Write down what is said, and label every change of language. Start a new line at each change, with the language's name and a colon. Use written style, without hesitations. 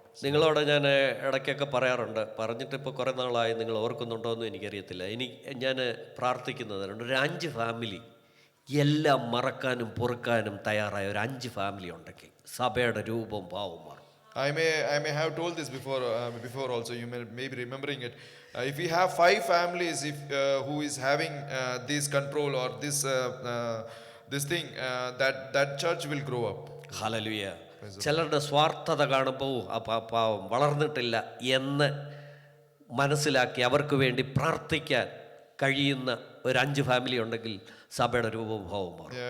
Malayalam: നിങ്ങളോട് ഞാൻ ഇടയ്ക്കൊക്കെ പറയാറുണ്ട്, പറഞ്ഞിട്ട് ഇപ്പോൾ കുറേ നാളായി, നിങ്ങൾ ഓർക്കുന്നുണ്ടോ എന്ന് എനിക്കറിയത്തില്ല. ഞാൻ പ്രാർത്ഥിക്കുന്നതുണ്ട്, ഒരു 5 ഫാമിലി എല്ലാം മറക്കാനും പൊറുക്കാനും തയ്യാറായ ഒരു 5 ഫാമിലി ഉണ്ടെങ്കിൽ സഭയുടെ രൂപവും ഭാവവും മാറും.
English: I may have told this before also. You may be remembering it. If we have 5 families, who is having this control or this thing, that church will grow up.
Malayalam: Hallelujah. ചിലരുടെ സ്വാർത്ഥത കാണുമ്പോൾ പാവം വളർന്നിട്ടില്ല എന്ന് മനസ്സിലാക്കി അവർക്ക് വേണ്ടി പ്രാർത്ഥിക്കാൻ കഴിയുന്ന ഒരു 5 ഫാമിലി ഉണ്ടെങ്കിൽ സഭയുടെ രൂപവും ഭാവവും മാറും.